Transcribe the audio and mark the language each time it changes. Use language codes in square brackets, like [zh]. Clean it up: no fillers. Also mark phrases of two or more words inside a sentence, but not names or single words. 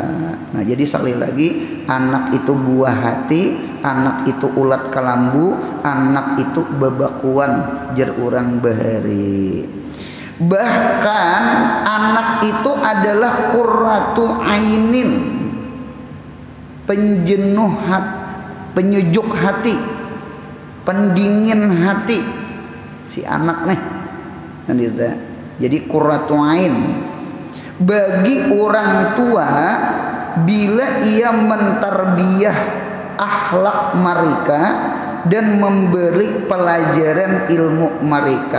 [bjn] Nah jadi sekali lagi, anak itu buah hati, anak itu ulat kalambu, anak itu bebakuan jer urang bahari. Bahkan anak itu adalah [ar] قرة أعين, [bjn] penjenuh hati, penyejuk hati, pendingin hati si anak nih. Jadi [ar] قرة عين [bjn] bagi orang tua bila ia mentarbiyah akhlak mereka dan memberi pelajaran ilmu mereka.